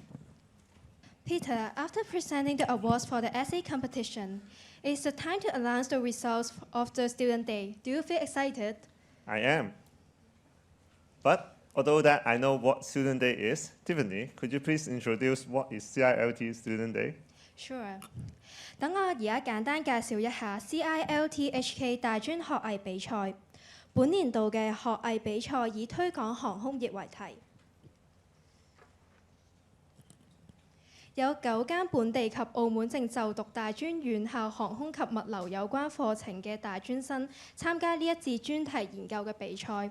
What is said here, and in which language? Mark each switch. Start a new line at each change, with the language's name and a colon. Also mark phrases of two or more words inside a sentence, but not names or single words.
English: Peter, after presenting the awards for the essay competition, it's the time to announce the results of the Student Day. Do you feel excited? I am. But although that I know what Student Day is, Tiffany, could you please introduce what is CILTHK Student Day? Sure.
Cantonese: 等我而家簡單介紹一下 CILTHK 大專學藝比賽。本年度嘅學藝比賽以推廣航空業為題，有9間本地及澳門正就讀大專院校航空及物流有關課程嘅大專生參加呢一節專題研究嘅比賽。